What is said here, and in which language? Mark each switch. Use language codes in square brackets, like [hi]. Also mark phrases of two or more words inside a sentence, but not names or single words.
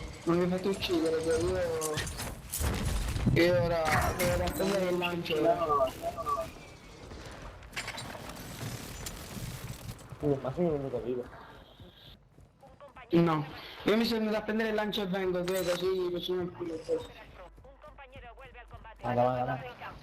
[it] Non mi fate uccidere, che io ora devo prendere il lancio. Ma sei venuto vivo? No, io mi sono andato a prendere il lancio e vengo, così facciamo il culo. [es] Un compañero vuelve al combate. [it] Vada. In campo.